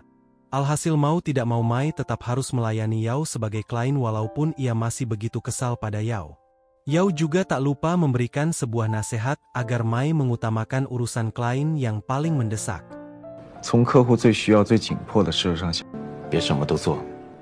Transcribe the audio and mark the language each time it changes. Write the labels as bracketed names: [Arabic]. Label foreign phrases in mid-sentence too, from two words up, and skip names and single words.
[Indonesian] Alhasil mau tidak mau Mai tetap harus melayani Yao sebagai klien walaupun ia masih begitu kesal pada Yao. Yao juga tak lupa memberikan sebuah nasihat agar Mai mengutamakan urusan klien yang paling mendesak. [Chinese] 从客户最需要、最紧迫的事上想，别什么都做。